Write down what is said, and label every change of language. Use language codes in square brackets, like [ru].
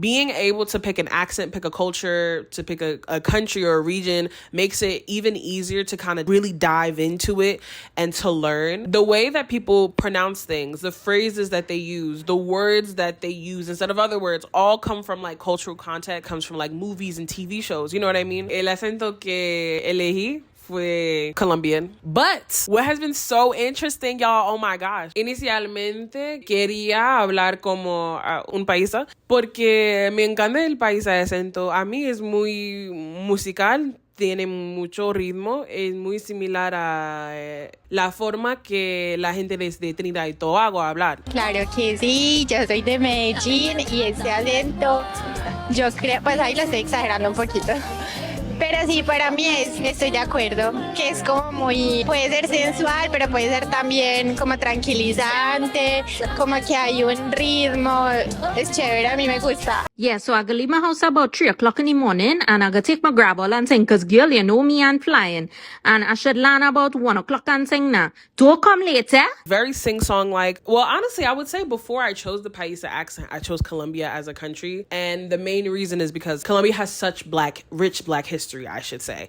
[en] Being able to pick an accent, pick a culture, to pick a country or a region makes it even easier to kind of really dive into it and to learn. The way that people pronounce things, the phrases that they use, the words that they use instead of other words, all come from like cultural content, comes from like movies and TV shows. You know what I mean? [es] El acento que elegí fue Colombian. [en] But what has been so interesting, y'all, oh my gosh. [es] Inicialmente quería hablar como un paisa porque me encanta el paisa de acento. A mí es muy musical. Tiene mucho ritmo, es muy similar a la forma que la gente desde Trinidad y Tobago hablar. Claro que sí, yo soy de Medellín y ese acento, yo creo, pues ahí lo estoy exagerando un poquito. Pero sí, para mí estoy de acuerdo, que es como muy, puede ser sensual, pero puede ser también como tranquilizante, como que hay un ritmo, es chévere, a mí me gusta. [en] Yeah, so I go leave my house about 3 o'clock in the morning and I go take my grab all and sing, cause girl, you know me and flying. And I should land about 1 o'clock and sing now. Don't come later. Very sing-song like. Well, honestly, I would say before I chose the Paisa accent, I chose Colombia as a country. And the main reason is because Colombia has such rich black history, I should say.